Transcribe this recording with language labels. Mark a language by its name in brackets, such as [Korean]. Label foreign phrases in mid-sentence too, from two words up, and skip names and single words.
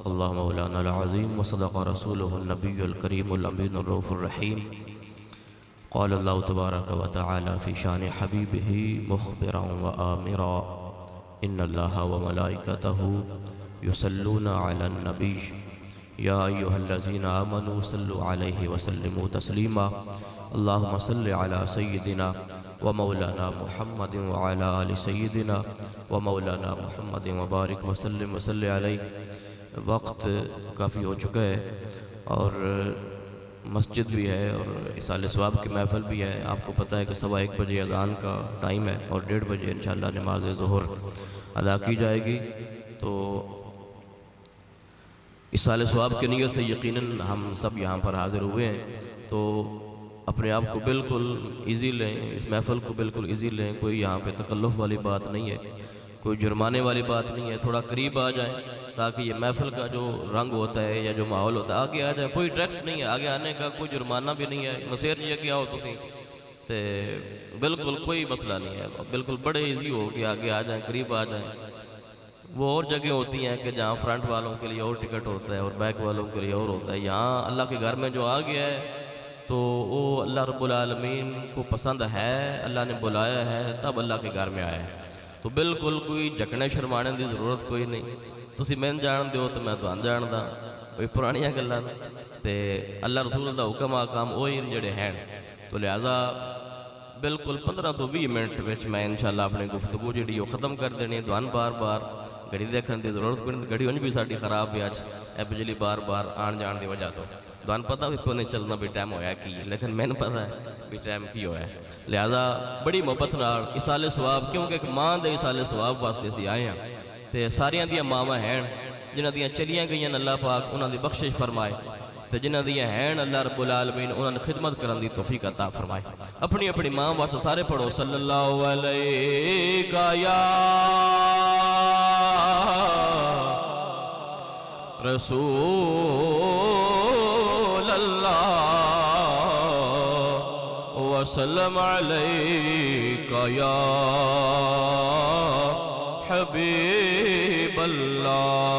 [Arabic] الله مولانا العظيم وصدق رسوله النبي الكريم الأمين الرؤوف الرحيم قال الله تبارك وتعالى في شان حبيبه مخبرا وآمرا إن الله وملائكته يصلون على النبي يا أيها الذين آمنوا صلوا عليه وسلموا تسليما اللهم صل على سيدنا ومولانا محمد وعلى آل سيدنا ومولانا محمد وبارك وسلم وصل عليه. [Urdu] وقت کافی ہو چکا ہے اور مسجد بھی ہے اور اصال ثواب کی محفل بھی ہے. آپ کو پتہ ہے کہ 1:15 بجے اذان کا ٹائم ہے اور 1:30 بجے انشاءاللہ نماز ظہر ادا کی جائے گی. تو اصال ثواب کی نیت سے یقیناً ہم سب یہاں پر حاضر ہوئے ہیں تو اپنے آپ کو بالکل ایزی لیں, اس محفل کو بالکل ایزی لیں. کوئی یہاں پہ تکلف والی بات نہیں ہے, کوئی جرمانے والی بات نہیں ہے. تھوڑا قریب آ جائیں تاکہ یہ محفل کا جو رنگ ہوتا ہے یا جو ماحول ہوتا ہے آگے آ جائیں. کوئی ٹیکس نہیں ہے آگے آنے کا, کوئی جرمانہ بھی نہیں ہے. [Punjabi] مسیر جی کہ آؤ تسی تے [Urdu] بالکل کوئی مسئلہ نہیں ہے, بالکل بڑے ایزی ہو کہ آگے آ جائیں, قریب آ جائیں. وہ اور جگہ ہوتی ہیں کہ جہاں فرنٹ والوں کے لیے اور ٹکٹ ہوتا ہے اور بیک والوں کے لیے اور ہوتا ہے. یہاں اللہ کے گھر میں جو آ گیا ہے تو وہ اللہ رب العالمین کو پسند ہے, اللہ نے بلایا ہے تب اللہ کے گھر میں آیا ہے. تو بالکل کوئی جھکنے شرمانے دی ضرورت کوئی نہیں. [Punjabi] تسی میں جان دیو تو میں تہن جاندا, کوئی پرانیاں گلاں تے اللہ رسول دا حکم آکام وہی جڑے ہیں. تو لہذا بالکل 15 تو 20 منٹ وچ میں انشاءاللہ اپنی گفتگو جڑی وہ ختم کر دینی. تہن بار بار گھڑی دیکھن دی ضرورت کوئی نہیں. گھڑی انج بھی ساڈی خراب ہے اج اے بجلی بار بار آن جان دی وجہ تو تہن پتہ بھی کوئی نہیں چلنا بھی ٹائم ہویا کی, لیکن مینوں پتہ ہے بھی ٹائم کی ہویا ہے. لہذا بڑی محبت نال اصال ثواب, کیونکہ ایک ماں دے اصال ثواب واسطے اسی آئے ہیں تے ساریاں دیاں ماواں ہیں جنہاں دیاں چلیاں گئیاں اللہ پاک انہاں دی بخشش فرمائے تے جنہاں دیاں ہیں اللہ رب العالمین انہاں نے خدمت کرن دی توفیق عطا فرمائے. [Urdu] اپنی اپنی ماں واسطے سارے پڑھو [Arabic] صلی اللہ علیہ یا رسول اللہ وسلم علیکہ یا حبیب اللہ.